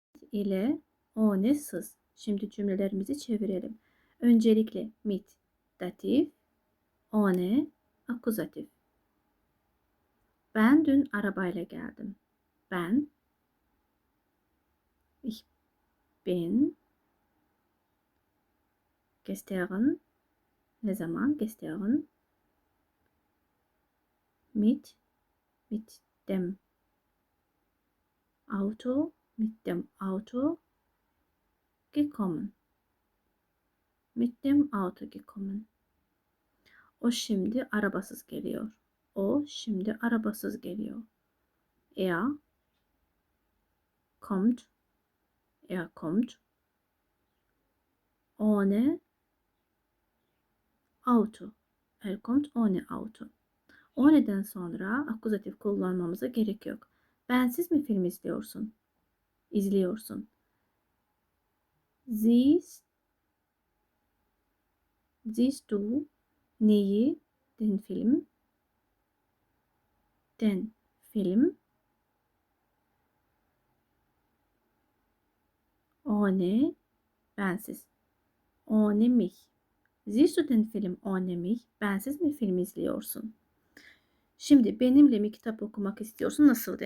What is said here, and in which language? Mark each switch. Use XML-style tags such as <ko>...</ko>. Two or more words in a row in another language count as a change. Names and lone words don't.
<tr>ile ohne siz. Şimdi cümlelerimizi çevirelim. Öncelikle mit datif, ohne akuzatif. Ben dün arabayla geldim. Ben,</tr> <de>ich bin, gestern,</de> <tr>ne zaman?</tr> <de>Gestern, mit dem Auto gekommen. Mit dem Auto gekommen.</de> <tr>O şimdi arabasız geliyor. O şimdi arabasız geliyor.</tr> <de>Er kommt. Er kommt. Ohne Auto. Er kommt ohne Auto.</de> <tr>Ohne'den sonra akuzatif kullanmamıza gerek yok. Bensiz mi film izliyorsun? İzliyorsun.</tr> <de>Siehst du neyi? Den Film. Den Film.</de> <tr>Ohne bensiz.</tr> <de>Ohne mich. Siehst du den Film ohne mich?</de> <tr>Bensiz mi film izliyorsun? Şimdi benimle mi kitap okumak istiyorsun? Nasıl denir?</tr>